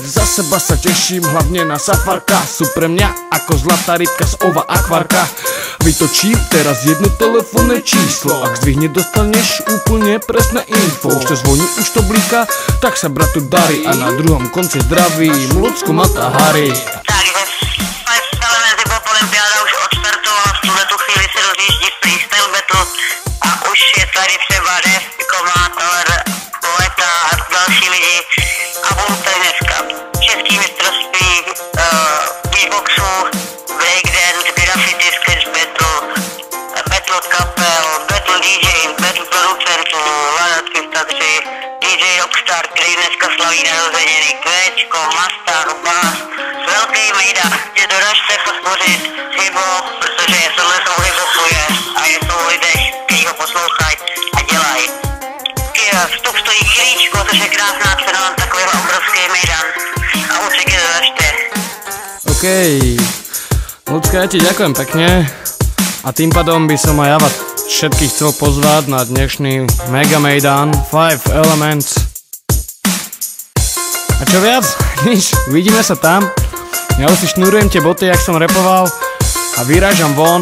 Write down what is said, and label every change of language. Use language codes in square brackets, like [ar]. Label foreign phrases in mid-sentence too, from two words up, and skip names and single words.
[sk] Za seba sa teším, hlavne na Safarka. Sú pre mňa ako zlatá rybka z ova akvarka. Vytočím teraz jedno telefónne číslo. Ak zdvihne, dostaneš úplne presné info. Už to zvoní, už to blíka, tak sa bratu darí. A na druhom konci zdraví Lucko Mata Harry. Takže Five Element hip-hop olympiáda už odstartovala. [cs] V tuhle tu chvíli se rozjíždí freestyle battle a už je tady třeba Def, Komátor, Poeta a další lidi. A budou tady dneska český mistrovství beatboxu, breakdance, graffiti, sketch battle, battle kapel, battle DJ, battle producentů, Lada 303, DJ Rockstar, který dneska slaví narozeniny, Kvečko, Mastar, Bass, velký mejda, že doražte podpořit hip-hop, protože tohle jsou hip-hopuje a je to o lidech, kteří ho poslouchají a dělají. Vstup stojí chvíličko, což je krásná cena na takovýhle obrovský mejdan a určitě doražte. [sk] OK, Lucka, ja ti ďakujem pekne a tým pádom by som aj ja vás všetkých chcel pozvať na dnešný Mega Mejdan Five Elements. A čo viac? Nič, uvidíme sa tam. Ja už si šnurujem tie boty, jak som repoval a vyrážam von.